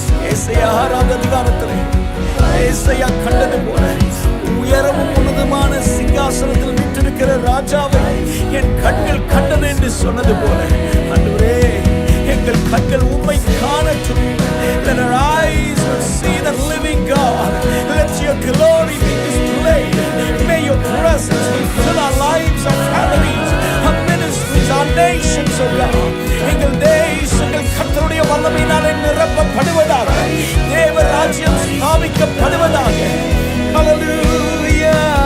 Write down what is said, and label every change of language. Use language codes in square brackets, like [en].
[ta] ஏசாயா 6ஆம் அதிகாரத்திலே ஏசாயா கண்டது போல உயரமும் உன்னதமான சிங்காசனத்தில் வீற்றிருக்கிற ராஜாவை என் கண்கள் கண்டது என்று சொன்னது போல ஆண்டவரே எங்கள் கண்கள் உம்மை காணட்டும். [en] Let our eyes will see the living God. Let your glory be displayed. May your presence fill our lives, our families, our ministries, our nations, oh God. [ta] எங்கள் தேசங்கள் கர்த்தருடைய வல்லமையினாலே நிரப்பப்படுவதாக. தேவ ராஜ்யம் ஸ்தாபிக்கப்படுவதாக. Hallelujah.